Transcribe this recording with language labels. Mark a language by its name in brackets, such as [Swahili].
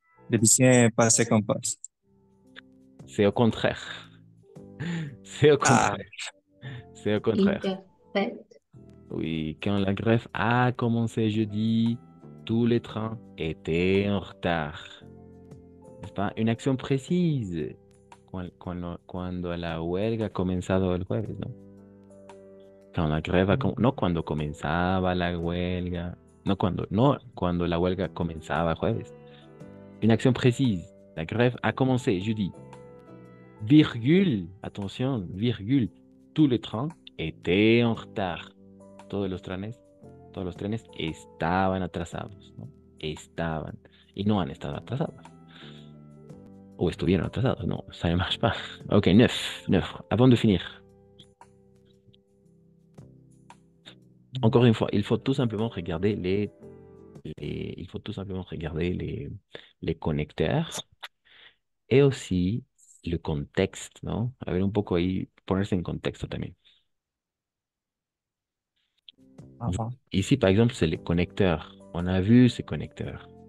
[French] les deuxièmes passé composé. c'est au contraire. C'est au Ah, contraire. C'est au contraire. [English] Imperfect. [French] Oui, quand la grève a commencé jeudi, tous les trains étaient en retard. N'est-ce pas? Une action précise. [Spanish] Cuando la huelga ha comenzado el jueves, ¿no? Cuando la grève no cuando comenzaba la huelga, no cuando la huelga comenzaba el jueves. [French] Une action précise. La grève a commencé jeudi. Virgule, attention, virgule, tous les trains étaient en retard. [Spanish] Todos los trenes estaban atrasados, ¿no? Estaban. Y no han estado atrasados. O estuvieron atrasados, no, [French] ça ne marche pas. [Spanish] Ok, 9. [French] Avant de finir. Encore une fois, il faut tout simplement regarder il faut tout simplement regarder les connecteurs et aussi le contexte, ¿no? [Spanish] A ver un poco ahí, ponerse en contexto también. [French] Ici, par exemple, c'est les connecteurs. On a vu ces connecteurs.